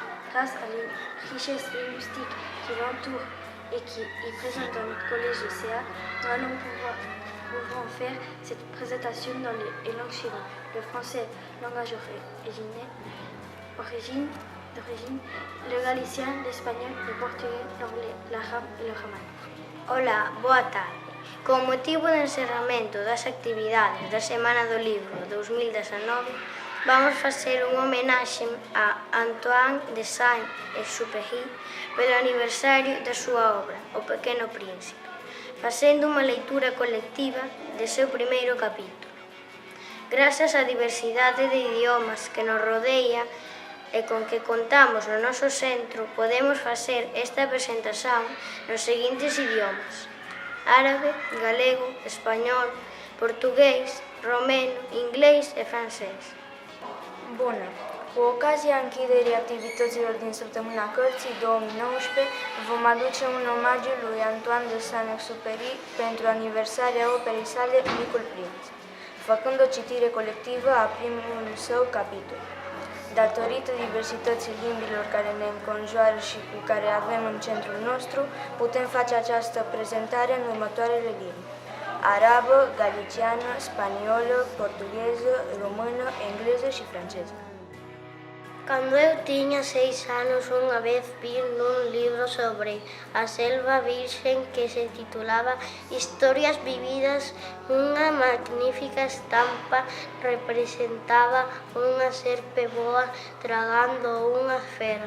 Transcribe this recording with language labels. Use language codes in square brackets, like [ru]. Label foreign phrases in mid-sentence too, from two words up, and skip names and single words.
[fr] Grâce à la richesse linguistique qui l'entoure et qui est présente dans notre collège de CA, nous allons pouvoir faire cette présentation dans les langues suivantes: le français, langage d'origine, le galicien, l'espagnol, le portugués, l'anglais, l'arabe [gl] e o romano. Ola, boa tarde. Con motivo do encerramento das actividades da Semana do Libro 2019, vamos facer unha homenaxe a Antoine de Saint-Exupéry pelo aniversario da súa obra, O Pequeno Príncipe, facendo unha leitura colectiva de seu primeiro capítulo. Grazas á diversidade de idiomas que nos rodea e con que contamos no noso centro, podemos facer esta presentación nos seguintes idiomas: árabe, galego, español, portugués, romeno, inglés e francez. [ro] Bună! Cu ocazia închiderii activităților din Săptămâna Cărții 2019, vom aduce un omagiu lui Antoine de Saint-Exupéry pentru aniversarea operei sale Micul Prinț, făcând o citire colectivă a primului său capitol. Datorită diversității limbilor care ne înconjoară și cu care avem în centrul nostru, putem face această prezentare în următoarele limbi: arabă, galiciană, spaniolă, portuguesă, română, engleză și franceză. [gl] Cando eu tiña 6 anos, unha vez vi nun libro sobre a selva virxen que se titulaba Historias vividas. Unha magnífica estampa representaba unha serpe boa tragando unha fera.